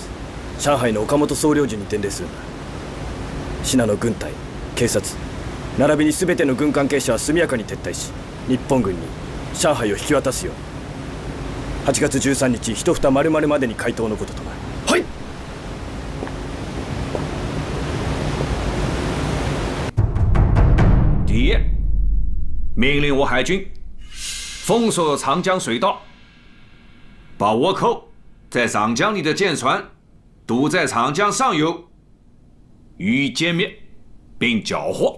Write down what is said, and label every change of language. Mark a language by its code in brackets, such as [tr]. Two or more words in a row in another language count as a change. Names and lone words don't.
[ja] 上海の岡本総領事に伝令するんだ。信濃軍隊、警察並びに全ての軍関係者は速やかに撤退し、日本軍に上海を引き渡すように。8月13日一蓋丸々までに回答のこととな。はい。 [zh] 第一， 命令我海军封锁长江水道，把倭寇在长江里的舰船堵在长江上游，予以歼灭并缴获。